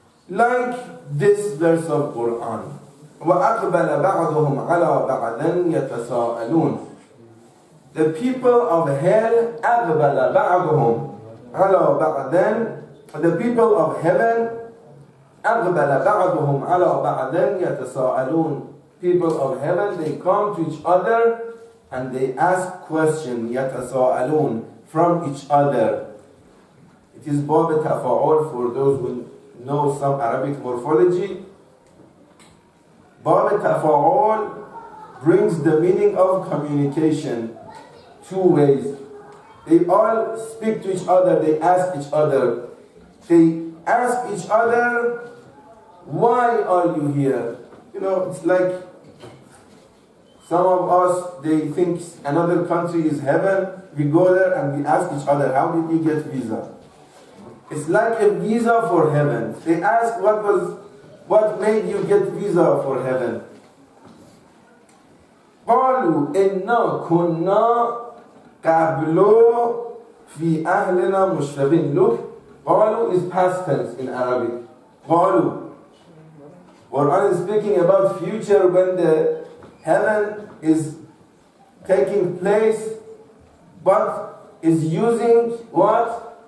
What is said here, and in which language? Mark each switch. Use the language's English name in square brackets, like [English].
[English] Like this verse of Quran, [Arabic] وَأَقْبَلَ بَعْضُهُمْ عَلَى بَعْضٍ يَتَسَاءَلُونَ. [English] The people of hell, [Arabic] أَقْبَلَ بَعْضُهُمْ عَلَى بَعْضٍ. [English] The people of heaven, [Arabic] أقبل بعضهم على بعض يتساءلون. [English] People of heaven, they come to each other and they ask questions, يتساءلون, from each other. It is باب تفاعل for those who know some Arabic morphology. باب تفاعل brings the meaning of communication two ways. They all speak to each other, they ask each other. They ask each other, why are you here? You know, it's like some of us, they think another country is heaven. We go there and we ask each other, how did you get visa? It's like a visa for heaven. They ask, what made you get visa for heaven? [Arabic] قالوا إنا كنا قبل في أهلنا مشفقين. [English] Look, قالوا is past tense in Arabic. [Arabic] قالوا. [English] Quran is speaking about future when the heaven is taking place, but is using what?